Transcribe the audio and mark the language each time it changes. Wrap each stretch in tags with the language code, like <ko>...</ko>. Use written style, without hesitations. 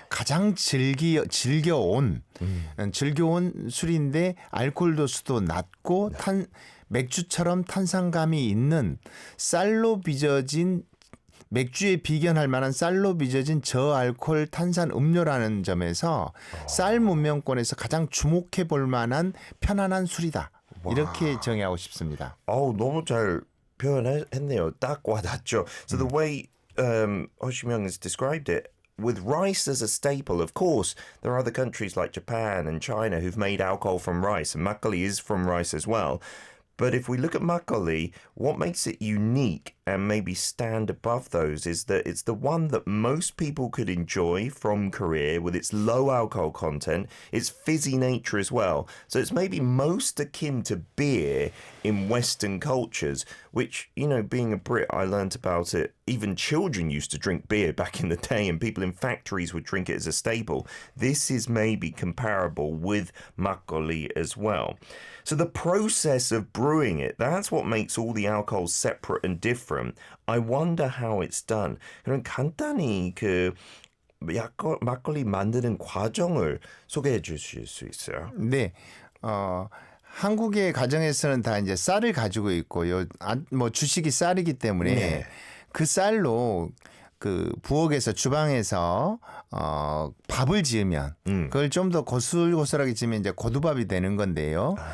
<ko>가장 즐겨온 술인데 알코올 도수도 낮고 맥주처럼 탄산감이 있는 쌀로 빚어진 맥주에 비견할 만한 쌀로 빚어진 저알코올 탄산 음료라는 점에서 쌀 문명권에서 가장 주목해 볼 만한 편안한 술이다. 이렇게 정의하고 싶습니다. 너무 잘 표현했네요. 딱 와닿죠.</ko> <en>So the way Ho-Chi-Myung has described it, with rice as a staple, of course, there are other countries like Japan and China who've made alcohol from rice, and makgeolli is from rice as well. But if we look at makgeolli, what makes it unique and maybe stand above those is that it's the one that most people could enjoy from Korea with its low alcohol content, its fizzy nature as well. So it's maybe most akin to beer in Western cultures, which, you know, being a Brit, I learnt about it. Even children used to drink beer back in the day, and people in factories would drink it as a staple. This is maybe comparable with makgeolli as well. So the process of brewing it, that's what makes all the alcohols separate and different. I wonder how it's done.</en> <ko>그럼 간단히 그 막걸리 만드는 과정을 소개해 주실 수 있어요? 네. 한국의 가정에서는 다 이제 쌀을 가지고 있고요. 뭐 주식이 쌀이기 때문에 네. 그 쌀로 그 부엌에서 주방에서 밥을 지으면 그걸 좀 더 고슬고슬하게 지으면 이제 고두밥이 되는 건데요.</ko>